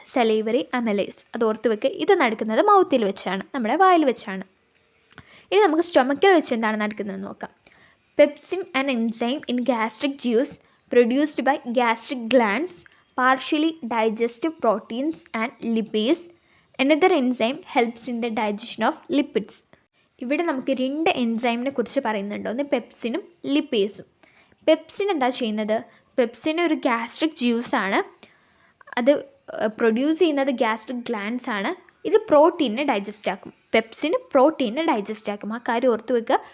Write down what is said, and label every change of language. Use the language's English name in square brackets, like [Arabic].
[Malayalam] സലീവറി amylase. അത് ഓർത്ത് വെക്കുക. ഇത് നടക്കുന്നത് മൗത്തിൽ വെച്ചാണ്, നമ്മുടെ വായിൽ വെച്ചാണ്. ഇനി നമുക്ക് സ്റ്റൊമക്കിൽ വെച്ച് എന്താണ് നടക്കുന്നതെന്ന് നോക്കാം. [English] Pepsin an enzyme in gastric juice produced by gastric glands partially digest proteins and lipase. Another enzyme helps in the digestion of lipids. [Malayalam] ഇവിടെ നമുക്ക് 2 എൻസൈമിനെ കുറിച്ച് പറയുന്നുണ്ട്. ഒന്ന് പെപ്സിനും ലിപ്പേസും. പെപ്സിൻ എന്താ ചെയ്യുന്നത്? പെപ്സിൻ ഒരു ഗാസ്ട്രിക് ജ്യൂസാണ്. അത് പ്രൊഡ്യൂസ് ചെയ്യുന്നത് ഗാസ്ട്രിക് ഗ്ലാൻഡ്സ് ആണ്. ഇത് പ്രോട്ടീനെ ഡൈജസ്റ്റ് ആക്കും. പെപ്സിന് പ്രോട്ടീനെ ഡൈജസ്റ്റ് ആക്കും. ആ കാര്യം ഓർത്ത് വെക്കുക.